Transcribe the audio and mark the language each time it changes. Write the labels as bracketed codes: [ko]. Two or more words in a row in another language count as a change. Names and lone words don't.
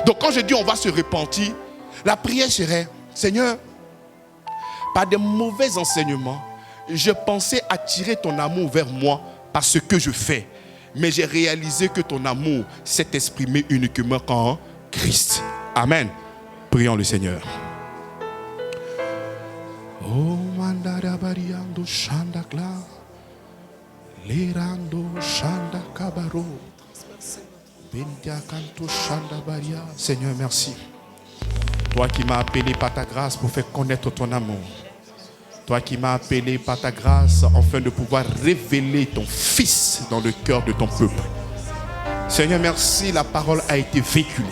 [fr] Donc quand je dis on va se repentir, la prière serait, Seigneur, par des mauvais enseignements, je pensais attirer ton amour vers moi par ce que je fais. Mais j'ai réalisé que ton amour s'est exprimé uniquement en Christ. Amen. Prions le Seigneur. Oh, mandara bariando shandakla, lerando shanda kabaro, bentia kanto shanda baria. Seigneur, merci. Toi qui m'as appelé par ta grâce pour faire connaître ton amour. Toi qui m'as appelé par ta grâce afin de pouvoir révéler ton Fils dans le cœur de ton peuple. Seigneur, merci, la parole a été véhiculée.